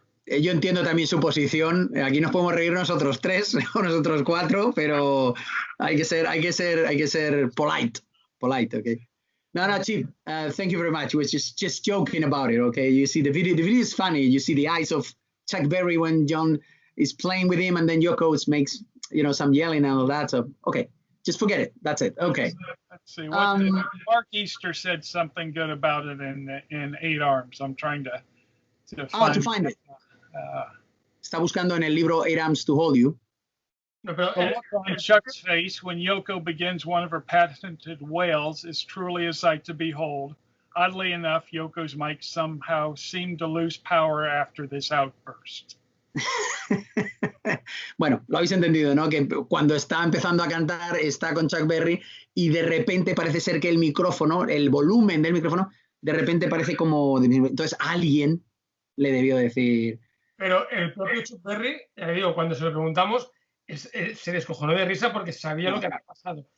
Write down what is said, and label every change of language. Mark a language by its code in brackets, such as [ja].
[es] yo entiendo también su posición. Aquí nos podemos reír nosotros tres o nosotros cuatro, pero hay que ser [en] polite, okay? No, Chief, thank you very much. We was just joking about it, okay? You see the video is funny. You see the eyes of Chuck Berry when John is playing with him, and then Yoko makes, some yelling and all that. So, okay, just forget it. That's it. Okay. Let's see. Mark Easter said something good about it in 8 Arms. I'm trying to find it. [es] Está buscando en el libro 8 Arms to Hold You. No, pero, [en] the look on Chuck's face when Yoko begins one of her patented wails is truly a sight to behold. Oddly enough, Yoko's mic somehow seemed to lose power after this outburst. [es] Bueno, lo habéis entendido, ¿no? Que cuando está empezando a cantar, está con Chuck Berry y de repente parece ser que el micrófono, el volumen del micrófono, de repente parece como... Entonces alguien le debió decir... Pero el propio Chuck Berry, digo, cuando se lo preguntamos, se descojonó de risa porque sabía lo que había pasado.